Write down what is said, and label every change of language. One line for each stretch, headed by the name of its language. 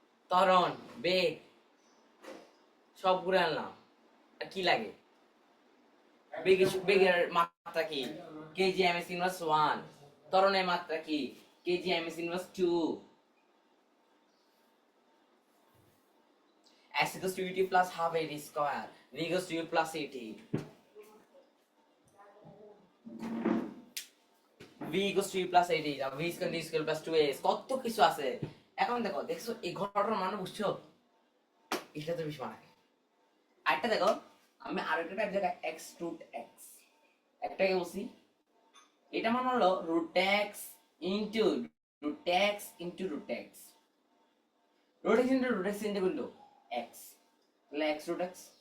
Bangla: ত্বরণ, বেগ সব ঘুরে আনলাম। আর কি লাগে, বেগের মাত্রা কি, কেজি এম এস ইনভার্স 1। ত্বরণের মাত্রা কি, KG M S inverse 2।
English: S equals to ut plus half at square. V equals to u plus at. V equals to u plus at. V square d square plus 2a.
Bangla: কত কিছু আছে। এখন দেখো, দেখছো এই ঘটনার মানে বুঝছো, এটা তো বেশি মানে। আরেকটা দেখো, আমি আরেকটা টাইপ জায়গায় x root x একটাকে বলছি, এটা মানে হলো root x into root x into root x root x into root x into x, তাহলে x root x।